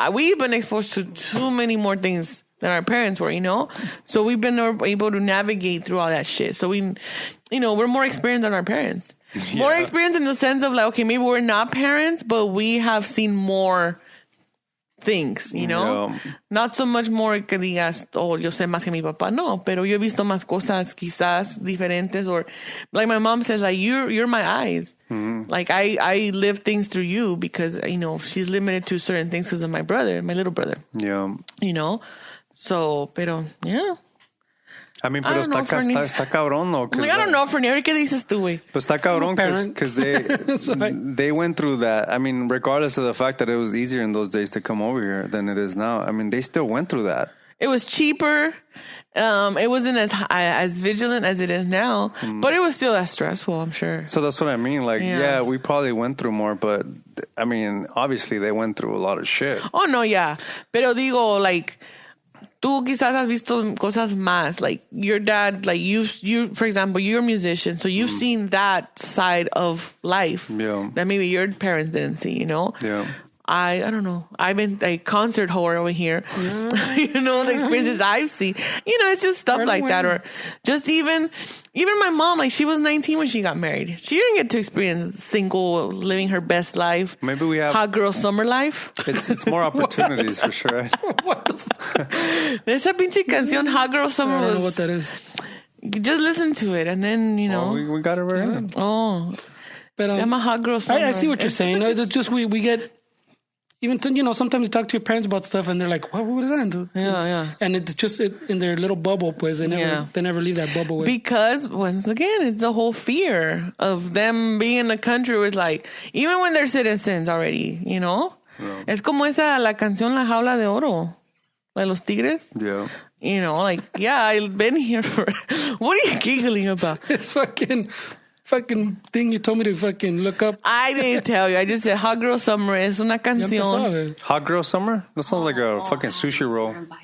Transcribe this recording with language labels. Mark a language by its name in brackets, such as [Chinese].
[English] We've been exposed to too many more things than our parents were, you know? So we've been able to navigate through all that shit. So we're more experienced than our parents. Yeah. More experienced in the sense of like, okay, maybe we're not parents, but we have seen more things, you know? Yeah. Not so much more [Spanish] que digas, oh, yo sé más que mi papá. No, pero yo he visto más cosas quizás diferentes, [English] or like my mom says, like, you're my eyes. Mm-hmm. Like I live things through you because, you know, she's limited to certain things because of my little brother. Yeah. You know? So, [Spanish] pero, [English] yeah. I mean, [Spanish] pero está cabrón, ¿no? [English] Like, I don't know, Fernier, [Spanish] ¿qué dices tú, güey? Pero está cabrón [English] because they went through that. I mean, regardless of the fact that it was easier in those days to come over here than it is now. I mean, they still went through that. It was cheaper. It wasn't as vigilant as it is now, but it was still as stressful, I'm sure. So that's what I mean. Like, yeah, we probably went through more, but I mean, obviously they went through a lot of shit. Oh, no, yeah. [Spanish] Pero digo, [English] like, [Spanish] tú quizás has visto cosas más. [English] Like, your dad, like, you, for example, you're a musician, so you've seen that side of life that maybe your parents didn't see, you know? Yeah. I don't know. I've been a concert whore over here. Yeah. You know, the experiences I've seen. You know, it's just stuff like that. Or just even my mom, like, she was 19 when she got married. She didn't get to experience single, living her best life. Maybe we have hot girl summer life. It's more opportunities for sure. What the fuck? [Spanish] Esa pinche canción, Hot Girl Summer. [English] I don't know what that is. Just listen to it, and then, you know. Oh, we got it right. Oh. But, [Spanish] se llama [English] Hot Girl Summer. I see what you're saying. It's just we get... Even, you know, sometimes you talk to your parents about stuff and they're like, what is that, dude? Yeah. And it's just in their little bubble, [Spanish] pues. [English] They never leave that bubble. Because, once again, it's the whole fear of them being in the country. Was like, even when they're citizens already, you know? Yeah. [Spanish] Es como la canción La Jaula de Oro. [English] Like Los Tigres. Yeah. You know, like, yeah, I've been here for... What are you giggling about? It's fucking thing you told me to fucking look up. I didn't tell you. I just said Hot Girl Summer. [Spanish] Es una canción. [English] Hot Girl Summer? That sounds like a fucking sushi roll.